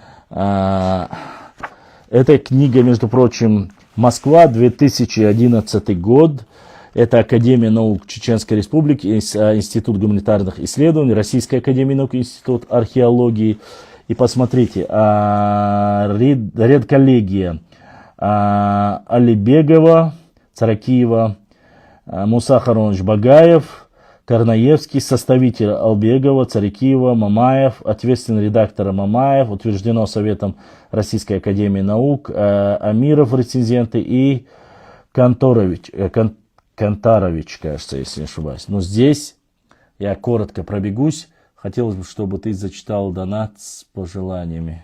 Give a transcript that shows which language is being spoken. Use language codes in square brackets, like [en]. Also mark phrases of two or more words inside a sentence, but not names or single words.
[ru] Эта книга, между прочим, Москва, 2011 год. Это Академия наук Чеченской Республики, Институт гуманитарных исследований, Российская Академия наук, Институт археологии. И посмотрите, редколлегия Алибегова, Царакиева, Муса Харонович Багаев, Карнаевский, составитель Албегова, Царикиева, Мамаев, ответственный редактор Мамаев, утверждено Советом Российской Академии Наук, Амиров, рецензенты, и Кантарович, кажется, если не ошибаюсь. Но здесь я коротко пробегусь. Хотелось бы, чтобы ты зачитал донат с пожеланиями.